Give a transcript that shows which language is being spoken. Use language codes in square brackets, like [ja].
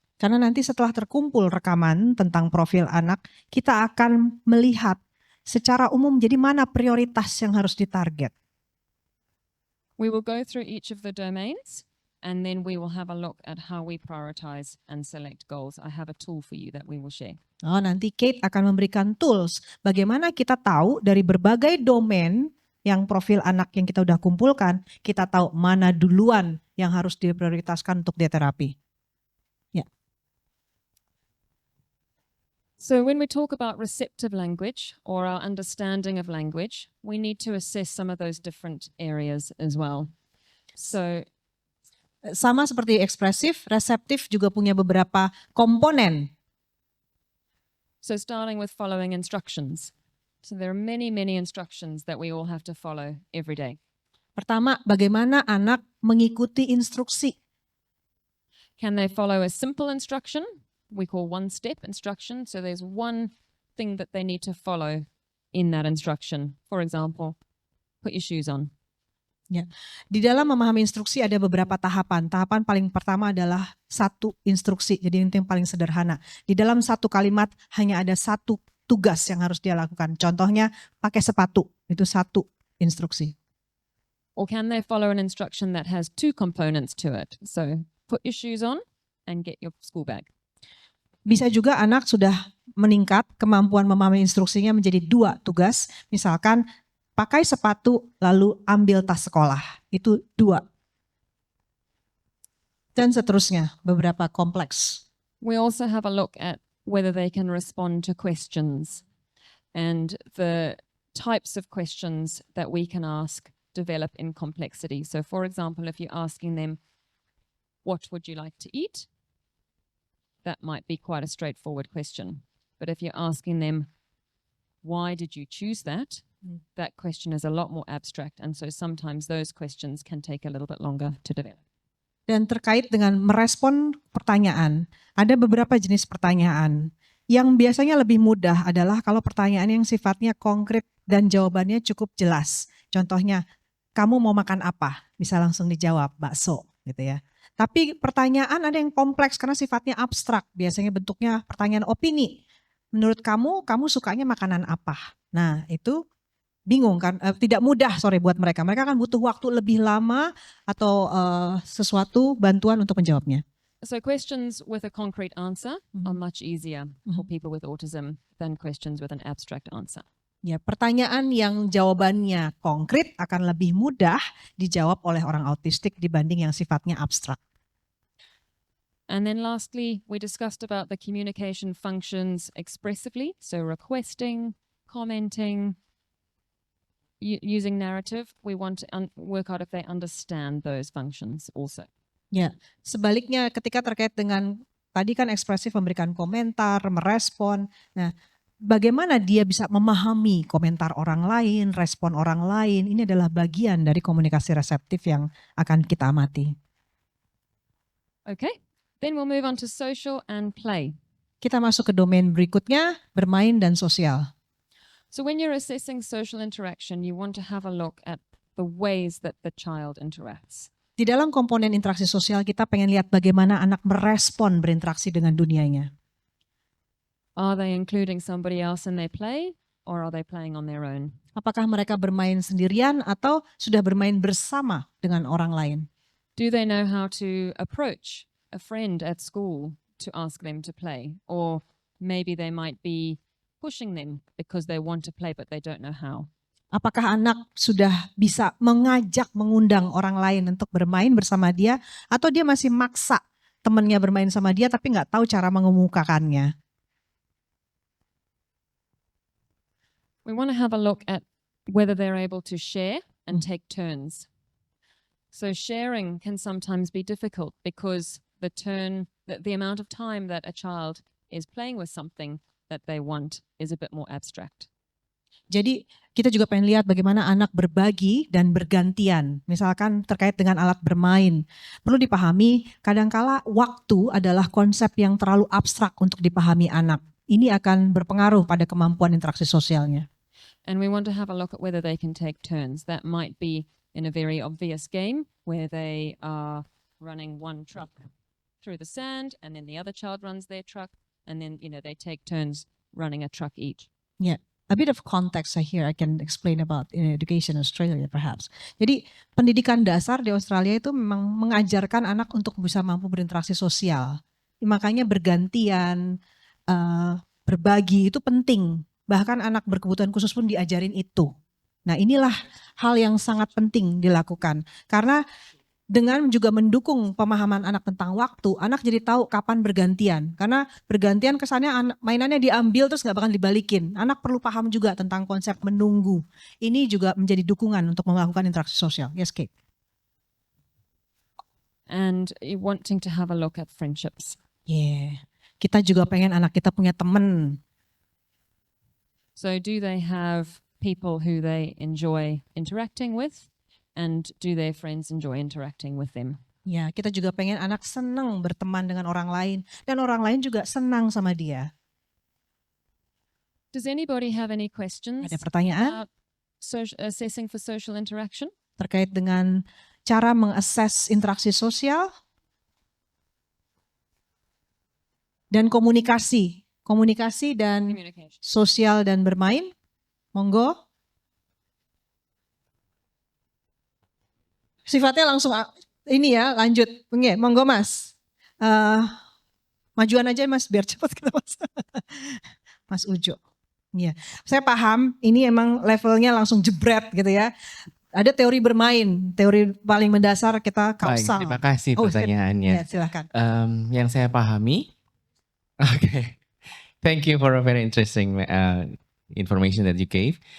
[id] Karena nanti setelah terkumpul rekaman tentang profil anak, kita akan melihat secara umum jadi mana prioritas yang harus ditarget. [en] We will go through each of the domains and then we will have a look at how we prioritize and select goals. I have a tool for you that we will share. [id] Oh, nanti Kate akan memberikan tools bagaimana kita tahu dari berbagai domain yang profil anak yang kita udah kumpulkan, kita tahu mana duluan yang harus diprioritaskan untuk dia terapi. Ya. [en] So when we talk about receptive language or our understanding of language, we need to assess some of those different areas as well. So [id] Sama seperti ekspresif, reseptif juga punya beberapa komponen. [en] So starting with following instructions. So there are many, many instructions that we all have to follow every day. [id] Pertama, bagaimana anak mengikuti instruksi. [en] Can they follow a simple instruction? We call one-step instruction. So there's one thing that they need to follow in that instruction. For example, put your shoes on. [id] Ya. Di dalam memahami instruksi ada beberapa tahapan. Tahapan paling pertama adalah satu instruksi. Jadi ini yang paling sederhana. Di dalam satu kalimat hanya ada satu tugas yang harus dia lakukan. Contohnya pakai sepatu. Itu satu instruksi. [en] Or can they follow an instruction that has two components to it? So put your shoes on and get your school bag. [id] Bisa juga anak sudah meningkat kemampuan memahami instruksinya menjadi dua tugas. Misalkan pakai sepatu lalu ambil tas sekolah. Itu dua. Dan seterusnya, beberapa kompleks. [en] We also have a look at whether they can respond to questions and the types of questions that we can ask develop in complexity. So for example, if you're asking them, what would you like to eat? That might be quite a straightforward question. But if you're asking them, why did you choose that? That question is a lot more abstract. And so sometimes those questions can take a little bit longer to develop. [id] Dan terkait dengan merespon pertanyaan, ada beberapa jenis pertanyaan. Yang biasanya lebih mudah adalah kalau pertanyaan yang sifatnya konkret dan jawabannya cukup jelas. Contohnya, kamu mau makan apa? Bisa langsung dijawab, bakso gitu ya. Tapi pertanyaan ada yang kompleks karena sifatnya abstrak. Biasanya bentuknya pertanyaan opini. Menurut kamu sukanya makanan apa? Nah itu bingung kan, tidak mudah buat mereka. Mereka kan butuh waktu lebih lama atau sesuatu bantuan untuk menjawabnya. [en] So questions with a concrete answer are much easier for people with autism than questions with an abstract answer. [id] Ya, pertanyaan yang jawabannya konkret akan lebih mudah dijawab oleh orang autistik dibanding yang sifatnya abstrak. [en] And then lastly, we discussed about the communication functions expressively. So requesting, commenting, using narrative. We want to work out if they understand those functions also. [id] Ya, sebaliknya ketika terkait dengan tadi kan ekspresif memberikan komentar, merespon. Nah, bagaimana dia bisa memahami komentar orang lain, respon orang lain, ini adalah bagian dari komunikasi reseptif yang akan kita amati. [en] Okay, then we'll move on to social and play. [id] Kita masuk ke domain berikutnya, bermain dan sosial. [en] So when you're assessing social interaction, you want to have a look at the ways that the child interacts. [id] Di dalam komponen interaksi sosial kita pengen lihat bagaimana anak merespon berinteraksi dengan dunianya. [en] Are they including somebody else in their play? or are they playing on their own? [id] Apakah mereka bermain sendirian atau sudah bermain bersama dengan orang lain? [en] Do they know how to approach a friend at school to ask them to play? Or maybe they might be pushing them because they want to play but they don't know how. [id] Apakah anak sudah bisa mengundang orang lain untuk bermain bersama dia, atau dia masih maksa temannya bermain sama dia tapi nggak tahu cara mengemukakannya? [en] We want to have a look at whether they're able to share and take turns. So sharing can sometimes be difficult because the amount of time that a child is playing with something that they want is a bit more abstract. [id] Jadi kita juga pengen lihat bagaimana anak berbagi dan bergantian. Misalkan terkait dengan alat bermain. Perlu dipahami, kadangkala waktu adalah konsep yang terlalu abstrak untuk dipahami anak. Ini akan berpengaruh pada kemampuan interaksi sosialnya. [en] And we want to have a look at whether they can take turns. That might be in a very obvious game where they are running one truck through the sand and then the other child runs their truck and then, they take turns running a truck each. Yeah. A bit of context here I can explain about in education Australia perhaps. [id] Jadi pendidikan dasar di Australia itu memang mengajarkan anak untuk bisa mampu berinteraksi sosial. Makanya bergantian, berbagi itu penting. Bahkan anak berkebutuhan khusus pun diajarin itu. Nah inilah hal yang sangat penting dilakukan. Karena dengan juga mendukung pemahaman anak tentang waktu, anak jadi tahu kapan bergantian. Karena bergantian kesannya mainannya diambil terus gak bakal dibalikin. Anak perlu paham juga tentang konsep menunggu. Ini juga menjadi dukungan untuk melakukan interaksi sosial. [en] Yes, Kate. And wanting to have a look at friendships. Yeah. [id] Kita juga pengen anak kita punya teman. [en] So do they have people who they enjoy interacting with? And do their friends enjoy interacting with them? [id] Ya, kita juga pengen anak senang berteman dengan orang lain. Dan orang lain juga senang sama dia. [en] Does anybody have any questions [id] Ada pertanyaan [en] about assessing for social interaction? [id] terkait dengan cara mengakses interaksi sosial? Dan komunikasi. Komunikasi dan [en] Communication. [id] sosial dan bermain. Monggo. Sifatnya langsung ini ya, lanjut. Oke, monggo Mas. Majuan aja Mas biar cepat kita Mas. Mas Ujo. Iya. Saya paham ini emang levelnya langsung jebret gitu ya. Ada teori bermain, teori paling mendasar kita kausal. Baik, terima kasih pertanyaannya. Ya, silakan. Yang saya pahami, [en] okay, thank you for a very interesting information that you gave.